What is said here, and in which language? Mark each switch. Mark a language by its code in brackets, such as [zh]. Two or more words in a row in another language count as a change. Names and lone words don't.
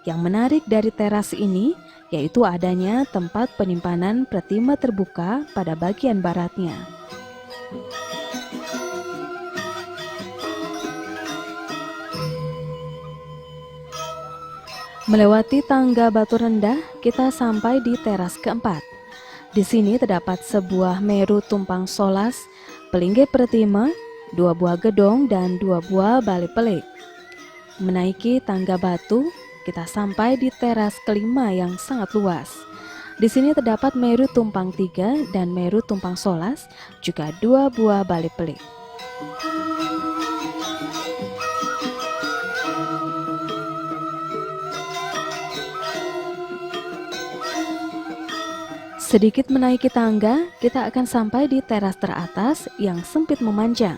[id] Yang menarik dari teras ini yaitu adanya tempat penyimpanan pretima terbuka pada bagian baratnya. Melewati tangga batu rendah, kita sampai di teras keempat. Di sini terdapat sebuah meru tumpang solas, pelinggih pretima, 2 buah gedong, dan 2 buah bale pelik. Menaiki tangga batu, kita sampai di teras kelima yang sangat luas. Di sini terdapat meru tumpang 3 dan meru tumpang solas, juga 2 buah bale pelik. Sedikit menaiki tangga, kita akan sampai di teras teratas yang sempit memanjang.